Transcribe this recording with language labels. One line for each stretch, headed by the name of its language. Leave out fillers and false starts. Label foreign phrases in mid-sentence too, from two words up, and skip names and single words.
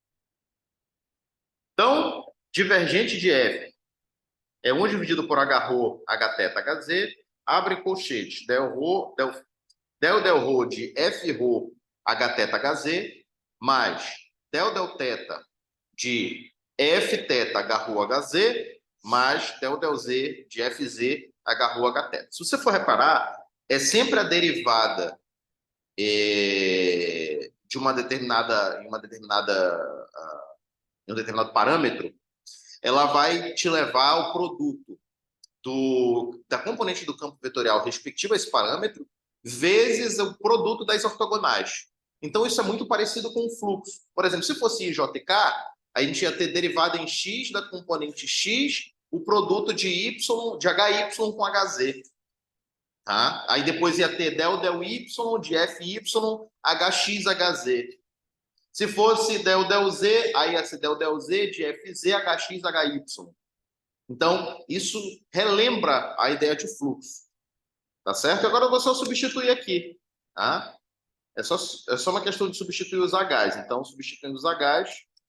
Portuguese: Então, divergente de F é 1 dividido por Hρ, Hθ, Hz, abre colchetes, del-ρ de F-ρ, Hθ, Hz, mais del-θ de Fθ, Hρ, Hz, mais del del z de fz h rho h θ. Se você for reparar, é sempre a derivada de em um determinado parâmetro, ela vai te levar ao produto da componente do campo vetorial respectiva a esse parâmetro, vezes o produto das ortogonais. Então, isso é muito parecido com o fluxo. Por exemplo, se fosse IJK, a gente ia ter derivada em x da componente x, o produto de y, de HY com HZ. Tá? Aí depois ia ter del y de FY, HX, HZ. Se fosse del Z, aí ia ser del Z de FZ, HX, HY. Então, isso relembra a ideia de fluxo. Tá certo? Agora eu vou só substituir aqui. Tá? É só uma questão de substituir os Hs. Então, substituindo os Hs.